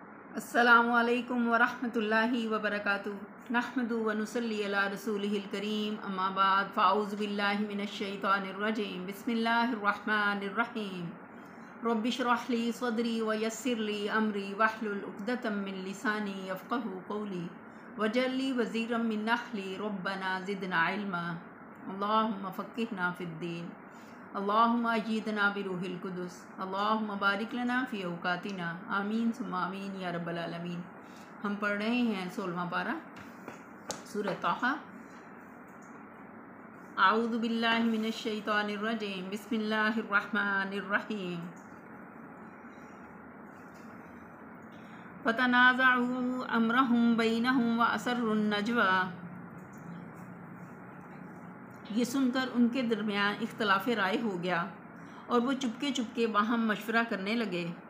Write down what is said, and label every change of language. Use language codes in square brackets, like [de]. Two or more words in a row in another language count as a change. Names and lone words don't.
[ar] السلام عليكم ورحمة الله وبركاته نحمده ونصلي على رسوله الكريم أما بعد فأعوذ بالله من الشيطان الرجيم بسم الله الرحمن الرحيم رب اشرح لي صدري ويسر لي أمري واحلل عقدة من لساني يفقهوا قولي واجعل لي وزيرا من أهلي ربنا زدنا علما اللهم فقهنا في الدين اللهم أيدنا بروح القدس اللهم بارك لنا في أوقاتنا آمين ثم آمين يا رب العالمين. [hi] हम पढ़ रहे हैं 16वां पारा सूरह ताहा। [ar] أعوذ بالله من الشيطان الرجيم بسم الله الرحمن الرحيم. فتنازعوا أمرهم بينهم وأسروا النجوى. [hi] ये सुनकर उनके दरमियान इख्तलाफ राय हो गया और वो चुपके चुपके बाहम मशवरा करने लगे।